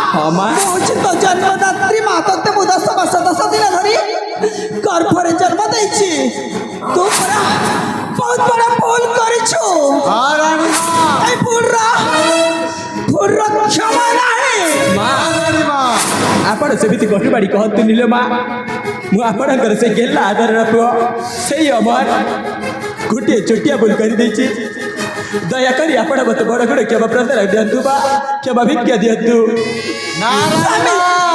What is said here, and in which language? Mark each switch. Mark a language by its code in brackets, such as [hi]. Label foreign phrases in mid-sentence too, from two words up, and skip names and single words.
[or] মা ମୁଁ ହେଉଛି ତୋ ଜନ୍ମଦାତ୍ରୀ ମା ତୋତେ ମୁଁ 10 ବର୍ଷ 10 ଦିନ ଧରି ଗର୍ଭରେ ଜନ୍ମ ଦେଇଛି ତୁ ପରା ବହୁତ ବଡ଼ ଭୁଲ କରିଛୁ ହଁ ରାଣୀ ମା ଏଇ ଭୁଲର କ୍ଷମା ନାହିଁ ମା ରାଣୀ ମା ଆପଣ ସେମିତି କଟୁବାଡ଼ି କହନ୍ତୁନି ଲୋ ମା ମୁଁ ଆପଣଙ୍କର ସେ ଗେଲା ଆଦରର ପୁଅ ସେଇ ଅମର ଗୋଟିଏ ଛୋଟିଆ ଭୁଲ କରିଦେଇଛି ଦୟାକରି ଆପଣ ମୋତେ ବଡ଼ ବଡ଼ କ୍ଷମା ପ୍ରଦାନ ଦିଅନ୍ତୁ ବା କ୍ଷମା ଭିକ୍ଷା ଦିଅନ୍ତୁ ନା ରାଣୀ ମା